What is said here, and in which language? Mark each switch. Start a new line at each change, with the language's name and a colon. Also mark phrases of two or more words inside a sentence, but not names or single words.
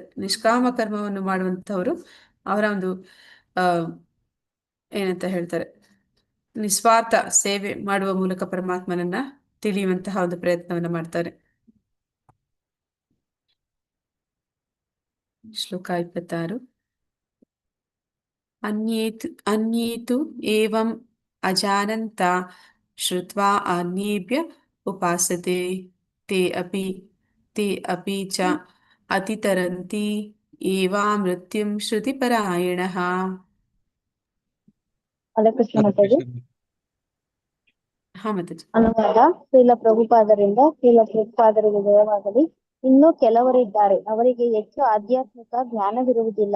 Kannada: ನಿಷ್ಕಾಮ ಕರ್ಮವನ್ನು ಮಾಡುವಂತವರು ಅವರ ಒಂದು ಏನಂತ ಹೇಳ್ತಾರೆ, ನಿಸ್ವಾರ್ಥ ಸೇವೆ ಮಾಡುವ ಮೂಲಕ ಪರಮಾತ್ಮನನ್ನ ತಿಳಿಯುವಂತಹ ಒಂದು ಪ್ರಯತ್ನವನ್ನ ಮಾಡ್ತಾರೆ. ಶ್ಲೋಕ 26.
Sanskrit: ಅನ್ಯೇತು ಏವಂ ಅಜಾನಂತ ಶ್ರುತ್ವಾ ಅನ್ಯೇಭ್ಯ ಉಪಾಸತೆ ತೇ ಅಪಿ ಚ ಅತಿತರಂತಿ ಏವಾ ಮೃತ್ಯುಂ ಶ್ರುತಿಪರಾಯಣಃ.
Kannada: ಹರೇ ಕೃಷ್ಣ ಮಾತಾಜಿ. ಹಾ ಮಾತಾಜಿ. ಅನುವಾದ ಶ್ರೀಲ ಪ್ರಭುಪಾದರಿಗೆ ಜಯವಾಗಲಿ. ಇನ್ನೂ ಕೆಲವರಿದ್ದಾರೆ, ಅವರಿಗೆ ಹೆಚ್ಚು ಆಧ್ಯಾತ್ಮಿಕ ಜ್ಞಾನವಿರುವುದಿಲ್ಲ.